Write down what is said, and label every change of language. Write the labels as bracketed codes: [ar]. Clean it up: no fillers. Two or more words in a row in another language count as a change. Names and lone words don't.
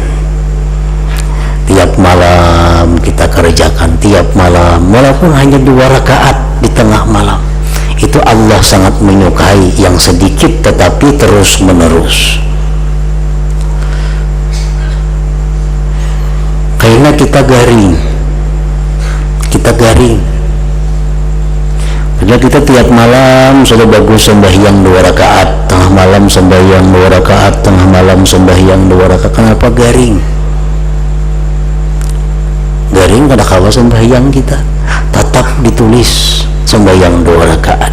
[id] Tiap malam kita kerjakan, tiap malam, walaupun hanya 2 rakaat di tengah malam. Itu Allah sangat menyukai yang sedikit tetapi terus-menerus. Karena kita garing, kita kita garing. Padahal kita tiap malam sudah bagus sembahyang 2 rakaat, tengah malam sembahyang 2 rakaat, tengah malam sembahyang 2 rakaat. Kenapa garing? Garing kada kawa sembahyang kita, tetap ditulis sembahyang 2 rakaat.